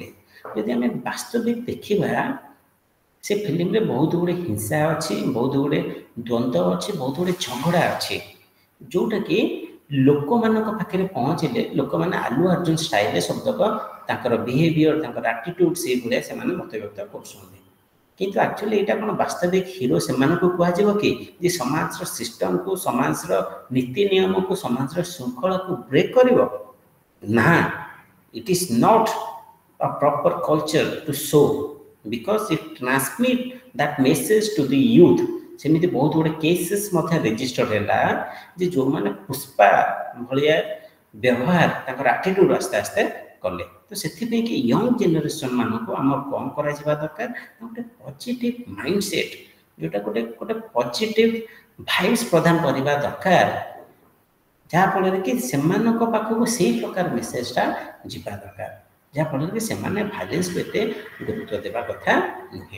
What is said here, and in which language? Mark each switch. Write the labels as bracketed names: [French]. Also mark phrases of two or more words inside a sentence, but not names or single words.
[Odia] ଯଦି ଆମେ ବାସ୍ତବିକ ଦେଖିବା ସେ ଫିଲ୍ମରେ ବହୁତ ଗୁଡ଼ିଏ ହିଂସା ଅଛି, ବହୁତ ଗୁଡ଼ିଏ ଦ୍ୱନ୍ଦ୍ୱ ଅଛି, ବହୁତ ଗୁଡ଼ିଏ ଝଗଡ଼ା ଅଛି, ଯେଉଁଟାକି ଲୋକମାନଙ୍କ ପାଖରେ ପହଞ୍ଚିଲେ ଲୋକମାନେ ଆଲୁ ଅର୍ଜୁନ ଷ୍ଟାଇଲରେ ସବୁତକ ତାଙ୍କର ବିହେଭିଅର ତାଙ୍କର ଆଟିଟ୍ୟୁଡ୍ ସେଇଭଳିଆ ସେମାନେ ମତବ୍ୟକ୍ତ କରୁଛନ୍ତି। କିନ୍ତୁ ଆକ୍ଚୁଆଲି ଏଇଟା କ'ଣ ବାସ୍ତବିକ ହିରୋ ସେମାନଙ୍କୁ କୁହାଯିବ କି ଯେ ସମାଜର ସିଷ୍ଟମକୁ, ସମାଜର ନୀତି ନିୟମକୁ, ସମାଜର ଶୃଙ୍ଖଳାକୁ ବ୍ରେକ୍ କରିବ? [English] ନା, it is not a proper culture to show because it transmit that message to the youth। [Odia] ସେମିତି ବହୁତ ଗୁଡ଼ିଏ କେସେସ୍ ମଧ୍ୟ ରେଜିଷ୍ଟର୍ଡ ହେଲା ଯେ ଯେଉଁମାନେ ପୁଷ୍ପା ଭଳିଆ ବ୍ୟବହାର ତାଙ୍କର ଆଟିଟ୍ୟୁଡ୍ ଆସ୍ତେ ଆସ୍ତେ କଲେ। ତ ସେଥିପାଇଁ କି [English] young generation [Odia] ମାନଙ୍କୁ ଆମର କ'ଣ କରାଯିବା ଦରକାର, ଗୋଟେ [English] positive mind set, [Odia] ଯେଉଁଟା ଗୋଟେ [English] positive vibes [Odia] ପ୍ରଦାନ କରିବା ଦରକାର, ଯାହାଫଳରେ କି ସେମାନଙ୍କ ପାଖକୁ ସେଇ ପ୍ରକାର ମେସେଜଟା ଯିବା ଦରକାର, ଯାହାଫଳରେ କି ସେମାନେ ଭାଇଲେନ୍ସକୁ ଏତେ ଗୁରୁତ୍ୱ ଦେବା କଥା ନୁହେଁ।